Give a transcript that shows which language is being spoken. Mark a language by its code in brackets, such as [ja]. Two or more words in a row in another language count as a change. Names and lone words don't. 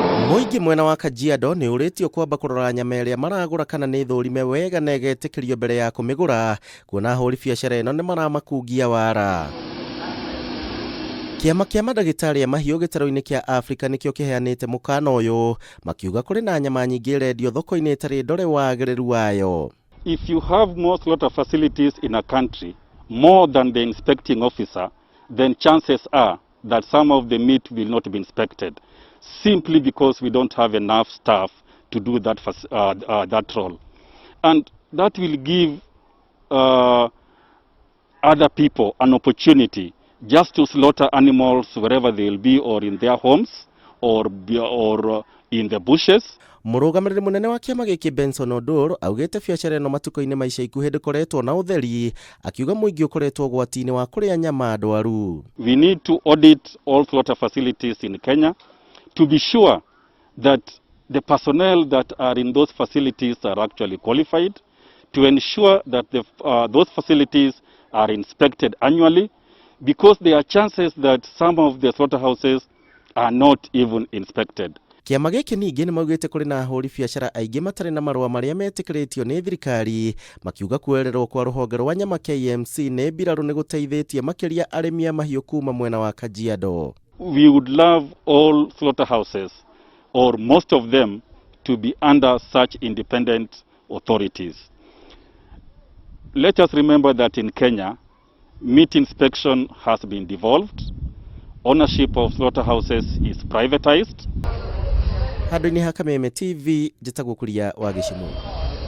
[ki] Muingi mwena wa Kajiado ni uritio kwamba kurora nyama iria maragura kana ni thurime wega na igetikirio mbere ya kumigura, kuona huri biacara ino ni maramakungia wara. Kiama kia Ndagitari ya mahiu gitaro-ini kia Afrika nikio kiheanite mukana uyu, makiuga kuri na nyama nyingi irendio thoko-ini itari ndore wagiriru wayo. [en] If you have more slaughter facilities in a country, more than the inspecting officer, then chances are that some of the meat will not be inspected, simply because we don't have enough staff to do that that role. And that will give other people an opportunity just to slaughter animals wherever they will be, or in their homes, or in the bushes. [ki] Murugamiriri munene wa kiama giki Benson Odor augite biacara ino matuko-ini maica ikuhi ndikoretwo na utheri, akiuga muingi ukoretwo gwati-ini wa kuria nyama ndwaru. [en] We need to audit all slaughter facilities in Kenya to be sure that the personnel that are in those facilities are actually qualified, to ensure that those facilities are inspected annually, because there are chances that some of the slaughterhouses are not even inspected. [ki] Kiama giki ningi ni maugite kuri na huri biacara aingi matari na marua maria metikiritio ni thirikari, makiuga kuererwo kwa ruhonge rwa nyama KMC ni biraru ni guteithitie makiria arimi a mahiu kuma mwena wa Kajiado. [en] We would love all slaughterhouses, or most of them, to be under such independent authorities. Let us remember that in Kenya, meat inspection has been devolved. Ownership of slaughterhouses is privatized. [ki] Handũ-inĩ ha Kameme TV, njĩtagwo Kuria wa Gĩcimu.